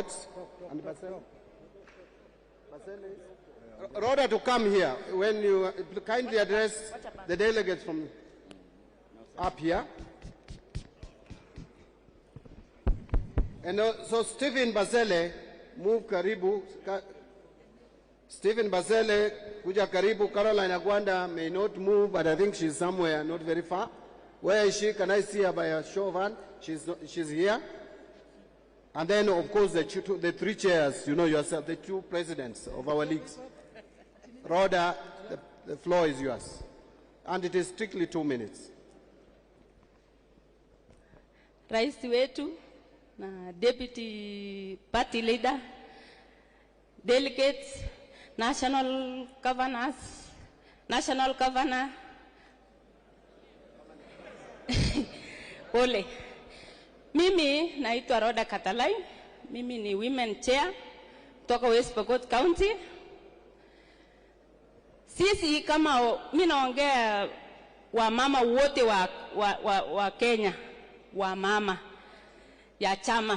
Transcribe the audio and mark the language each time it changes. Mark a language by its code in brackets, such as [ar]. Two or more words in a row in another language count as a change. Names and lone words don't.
[en] And Basel? Rhoda, to come here. When you kindly address the delegates from up here. And so Stephen Basele, move karibu. [sw] Stephen Basele, kuja karibu. [en] Caroline Agwanda may not move, but I think she's somewhere not very far. Where is she? Can I see her by a show of hand? She's here. And then, of course, the three chairs, you know yourself, the two presidents of our leagues. Rhoda, the floor is yours. And it is strictly 2 minutes. [sw] Rais wetu, na [en] deputy party leader, delegates, national governors, national governor, Ole. [sw] Mimi naitwa Rhoda Katalai. Mimi ni [en] women chair [sw] kutoka West Pokot County. Sisi kama mimi naongea wa mama wote wa Kenya, wa mama ya chama.